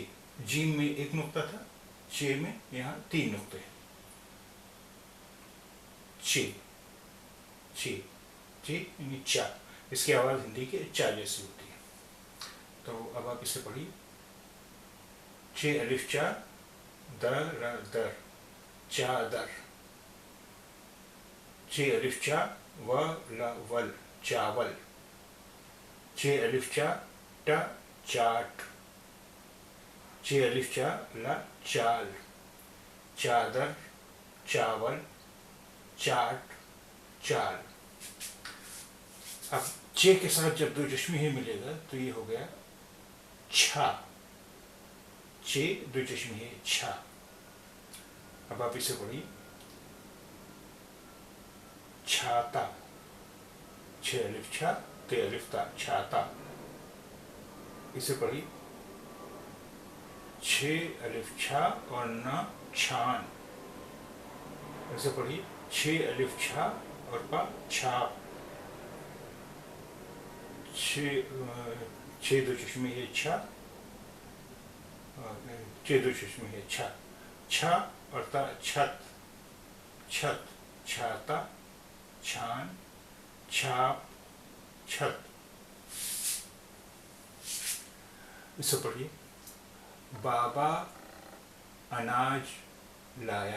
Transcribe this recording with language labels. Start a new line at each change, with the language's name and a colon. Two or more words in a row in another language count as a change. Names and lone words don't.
Urdu: جیم میں ایک نقطہ تھا، چے میں یہاں 3 نقطے ہیں. چے. چے. چے یعنی چا. اس کی آواز ہندی کے چا جیسی ہوتی ہے. تو اب آپ اسے پڑھیے. چے الف چا در در چادر. چے الف چا و لا ول چاول. چے الف چا ٹا چاٹ. چے الف چا لا چال. چادر چاول چاٹ چال. اب چے کے ساتھ جب دو چشمی ہے ملے گا تو یہ ہو گیا چھا. چے دو چشمی ہے چھا. اب آپ اسے پڑھیے. چھاتا. چھ الف چھا تے الف تا چھاتا. اسے پڑھی. چھ الف چھا اور نا چھان. اسے پڑھی. چھ الف چھا اور پا چھاپ. چھ دو چشمی ہے چھا، چھ دو چشمی ہے چھا. چھا اور تا چھت. چھت. چھاتا چھان چھاپ چھت. اسے پڑھیے. بابا اناج لایا.